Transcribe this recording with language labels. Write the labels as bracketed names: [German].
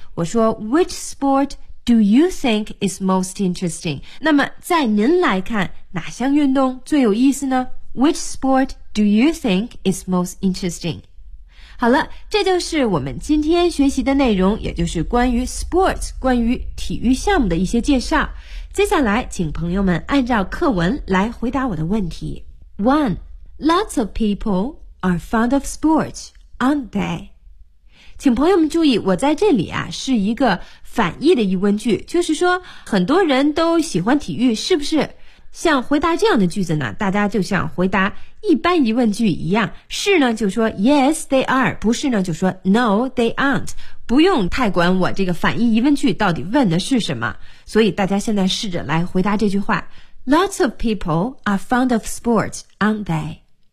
[Chinese] 我说 [English] Which sport do you think is most interesting? [Chinese] 那么在您来看，哪项运动最有意思呢？ [English] Which sport do you think is most interesting? [Chinese] 好了这就是我们今天学习的内容也就是关于 sports, 关于体育项目的一些介绍。接下来请朋友们按照课文来回答我的问题。 [English] 1. Lots of people are fond of sports, aren't they? [Chinese] 请朋友们注意我在这里啊是一个反义的疑问句就是说很多人都喜欢体育是不是像回答这样的句子呢大家就像回答一般疑问句一样是呢就说 [English] Yes, they are [Chinese] 不是呢就说 [English] No, they aren't [Chinese] 不用太管我这个反义疑问句到底问的是什么所以大家现在试着来回答这句话 [English] Lots of people are fond of sports, aren't they?